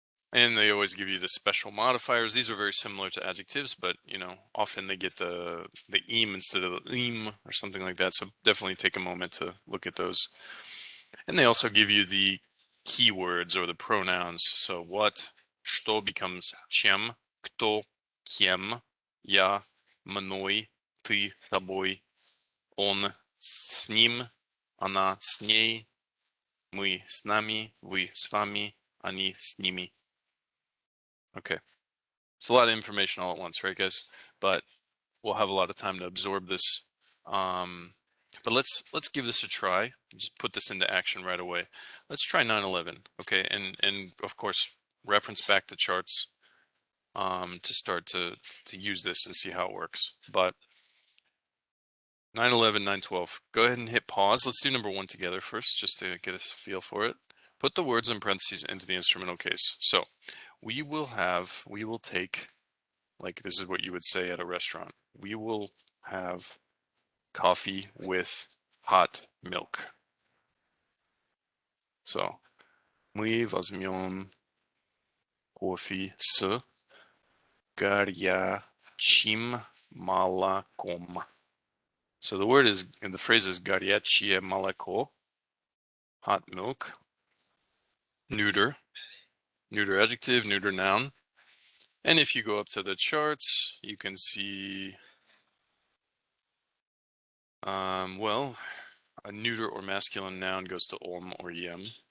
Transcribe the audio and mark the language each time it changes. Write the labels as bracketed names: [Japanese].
[English] And they always give you the special modifiers. These are very similar to adjectives, but often they get the im instead of the im or something like that. So definitely take a moment to look at those. And they also give you the keywords or the pronouns. [Russian] So what, что becomes чем, кто, кем, я, мной, ты, тобой, он, с ним, она, с ней, мы, с нами, вы, с вами, они, с ними. [English] Okay. It's a lot of information all at once, right, guys? But we'll have a lot of time to absorb this. But let's give this a try. Just put this into action right away. Let's try 9/11. Okay, and of course reference back the charts to start to use this and see how it works. But 9/11, 9/12. Go ahead and hit pause. Let's do number 1 together first, just to get a feel for it. Put the words in parentheses into the instrumental case. So we will take, like this is what you would say at a restaurant. We will have coffee with hot milk. [Russian] So, мы возьмем кофе с горячим молоком. [English] So the word is, and the phrase is горячее молоко, hot milk, neuter adjective, neuter noun. And if you go up to the charts, you can see, well, a neuter or masculine noun goes to om or yem.